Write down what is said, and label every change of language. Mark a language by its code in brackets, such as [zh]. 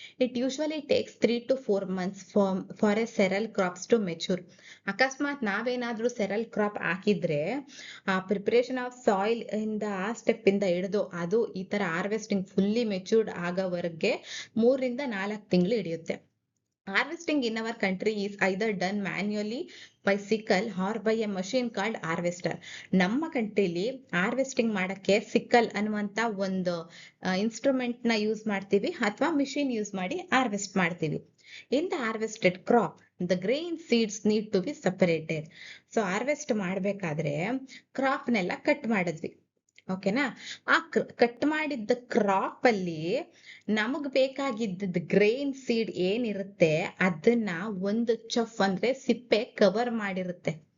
[en] It usually takes 3 to 4 months for a cereal crops to mature. [kn] ಅಕಸ್ಮಾತ್ ನಾವೇನಾದ್ರೂ ಸೆರಲ್ crop ಹಾಕಿದ್ರೆ ಆ ಪ್ರಿಪರೇಷನ್ ಆಫ್ ಸಾಯಿಲ್ ಇಂದ ಆ ಸ್ಟೆಪ್ ಇಂದ ಹಿಡಿದು ಅದು ಈ ತರ ಹಾರ್ವೆಸ್ಟಿಂಗ್ ಫುಲ್ಲಿ ಮೆಚೂರ್ಡ್ ಆಗೋವರೆಗೆ 3 ರಿಂದ 4 ತಿಂಗಳು ಹಿಡಿಯುತ್ತೆ. [en] Harvesting in our country is either done manually by sickle or by a machine called harvester. [kn] ನಮ್ಮ ಕಂಟ್ರಿಲಿ ಹಾರ್ವೆಸ್ಟಿಂಗ್ ಮಾಡಕ್ಕೆ ಸಿಕ್ಕಲ್ ಅನ್ನುವಂತ ಒಂದು ಇನ್ಸ್ಟ್ರೂಮೆಂಟ್ ನ ಯೂಸ್ ಮಾಡ್ತೀವಿ ಅಥವಾ ಮಿಷಿನ್ ಯೂಸ್ ಮಾಡಿ ಹಾರ್ವೆಸ್ಟ್ ಮಾಡ್ತೀವಿ. [en] In the harvested crop, the grain seeds need to be separated. [kn] So harvest ಮಾಡ್ಬೇಕಾದ್ರೆ ಕ್ರಾಪ್ ನೆಲ್ಲ ಕಟ್ ಮಾಡಿದ್ವಿ, ಓಕೆನಾ. ಆ ಕಟ್ ಮಾಡಿದ್ದ ಕ್ರಾಪ್ ಅಲ್ಲಿ ನಮಗ್ ಬೇಕಾಗಿದ್ದ ಗ್ರೈನ್ ಸೀಡ್ ಏನಿರುತ್ತೆ ಅದನ್ನ ಒಂದು ಚಫ್ ಅಂದ್ರೆ ಸಿಪ್ಪೆ ಕವರ್ ಮಾಡಿರುತ್ತೆ.